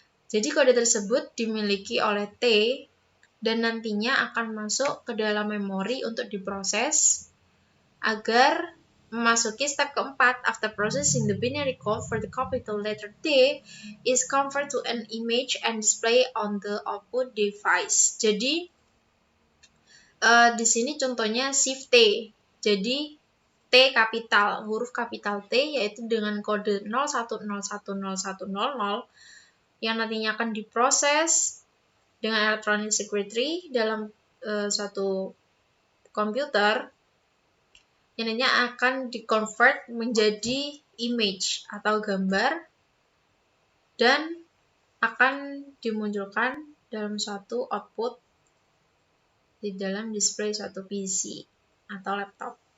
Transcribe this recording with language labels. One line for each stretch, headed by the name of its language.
Indonesian: Jadi kode tersebut dimiliki oleh T dan nantinya akan masuk ke dalam memori untuk diproses agar memasuki step keempat.
English: After processing, the binary code for the capital letter T is converted to an image and display on the output device.
Indonesian: Jadi di sini contohnya shift T. Jadi T kapital, huruf kapital T yaitu dengan kode 01010100 yang nantinya akan diproses dengan electronic circuitry dalam suatu komputer, yang nantinya akan di-convert menjadi image atau gambar dan akan dimunculkan dalam suatu output di dalam display suatu PC atau laptop.